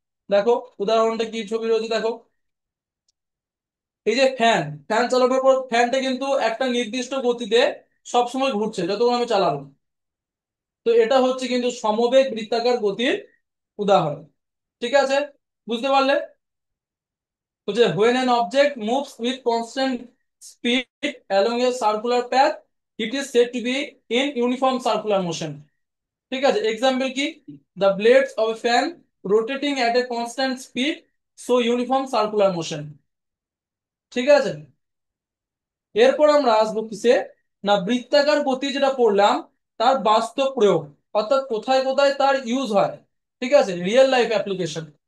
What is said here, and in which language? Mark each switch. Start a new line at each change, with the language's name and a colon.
Bangla: দেখো, উদাহরণটা কি ছবি রয়েছে দেখো। এই যে ফ্যান, ফ্যান চালানোর পর ফ্যানটা কিন্তু একটা নির্দিষ্ট গতিতে সবসময় ঘুরছে যতক্ষণ আমি চালাবো। তো এটা হচ্ছে কিন্তু সমবেগ বৃত্তাকার গতির উদাহরণ। ঠিক আছে, বুঝতে পারলে? হচ্ছে
English: when an object moves with constant speed along a circular path, it is said to be in uniform circular motion.
Bangla: ঠিক আছে,
English: Example কি, the blades of a fan rotating at a constant speed show uniform circular motion।
Bangla: ঠিক আছে, এরপর আমরা আসবো কিসে, না বৃত্তাকার গতি যেটা পড়লাম তার বাস্তব প্রয়োগ, অর্থাৎ কোথায় কোথায় তার ইউজ হয়। ঠিক আছে,
English: Real life application.